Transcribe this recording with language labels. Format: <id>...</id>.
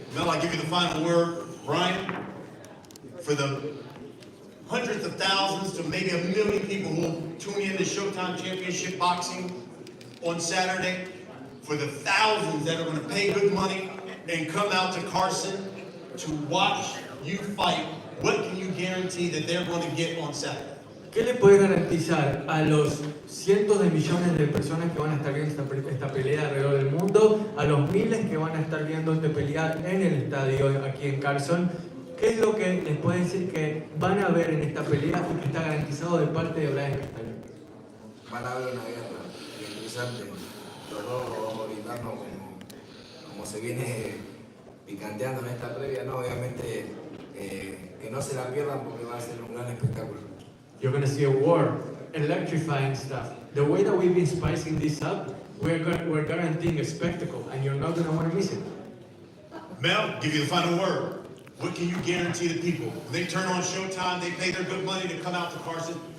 <en>Mel, I give you the final word. Brian, for the hundreds of thousands to maybe 1 million people who will tune in to Showtime Championship Boxing on Saturday, for the thousands that are going to pay good money and come out to Carson to watch you fight, what can you guarantee that they're going to get on Saturday?</en> <es>¿qué le puede garantizar a los cientos de millones de personas que van a estar viendo esta pelea alrededor del mundo, a los miles que van a estar viendo esta pelea en el estadio aquí en Carson? ¿Qué es lo que les puede decir que van a ver en esta pelea y que está garantizado de parte de Brian Castaño? Van a ver una guerra interesante. Los dos vamos a brindarnos como se viene picanteando en esta previa, ¿no? Obviamente que no se la pierdan porque va a ser un gran espectáculo.</es> <en>You're going to see a war, electrifying stuff. The way that we've been spicing this up, we're guaranteeing a spectacle, and you're not going to want to miss it. Mel, give you the final word. What can you guarantee the people? When they turn on Showtime, they pay their good money to come out to Carson.</en>